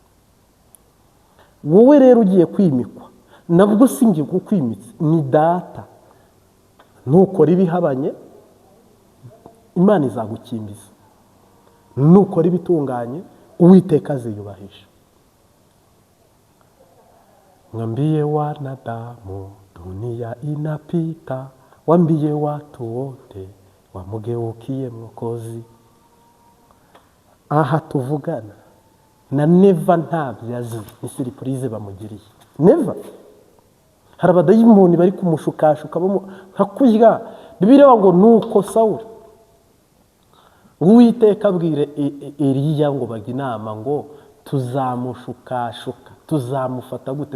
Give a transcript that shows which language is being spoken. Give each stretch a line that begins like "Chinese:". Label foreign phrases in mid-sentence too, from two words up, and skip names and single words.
Kinyarwanda: Wowe rero ugiye kwimikwa, nabwo singiye kukwimitse, ni data. Nukora ibihabanye Imana izagukimbiza, nukora ibitunganye Uwiteka aziyubahisha.
Swahili: Mwambie wanadamu dunia inapita, wambie watu wote wamugeukie Mwokozi.
Kinyarwanda: Aha tuvugana na Neva ntabyo azi, ni surprise bamugiriye. Neva hari abadayimoni bari kumushukashuka nka kurya. Bibiliya ngo nuko Sawuli Uwiteka abwire Eliya ngo bajya inama ngo tuzamushukashuka, tuzamufata gute?